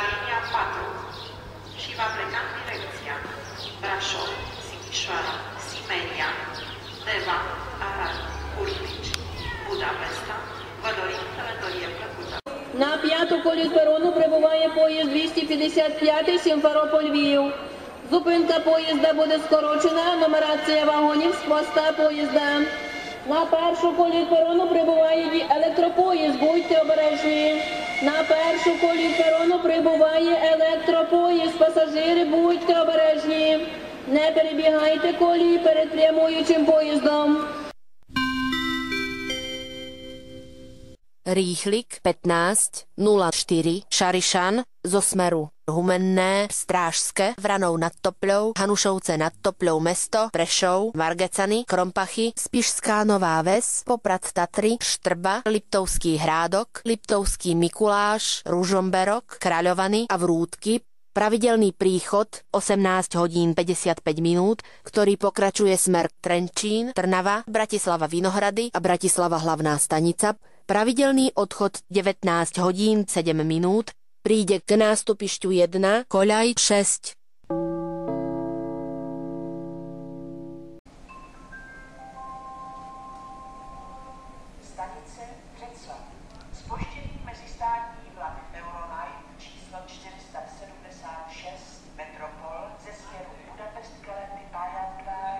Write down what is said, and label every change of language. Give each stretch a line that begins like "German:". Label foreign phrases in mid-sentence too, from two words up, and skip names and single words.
Romanian: linia 4 și va pleca în direcția Brașov, Sighișoara, Simeria, Deva, Arad, Curlici, Budapesta. Vă dorim călătorie plăcută.
Ukrainian: На 5-ту колію перону прибуває поїзд 255 Сімферополь-Львів. Зупинка поїзда буде скорочена, нумерація вагонів з хвоста поїзда. На 1-шу колію перону прибуває електропоїзд, будьте обережні. На 1-шу колію перону прибуває електропоїзд, пасажири, будьте обережні. Не перебігайте колії перед прямуючим поїздом.
Slovak: Rýchlik 15:04 Šarišan zo smeru Humenné, Strážske, Vranou nad Topľou, Hanušovce nad Topľou mesto, Prešov, Margecany, Krompachy, Spišská Nová Ves, Poprad Tatry, Štrba, Liptovský Hrádok, Liptovský Mikuláš, Ružomberok, Kráľovany a Vrútky. Pravidelný príchod 18 hodín 55 minút, ktorý pokračuje smer Trenčín, Trnava, Bratislava Vinohrady a Bratislava hlavná stanica. Pravidelný odchod 19 hodín 7 minút, príde k nástupišťu 1, koľaj 6.
Czech: Stanice Břeclav. Zpožděný mezistátní vlak Euronight číslo 476 Metropol ze směru Budapest Kelety Pájandvár.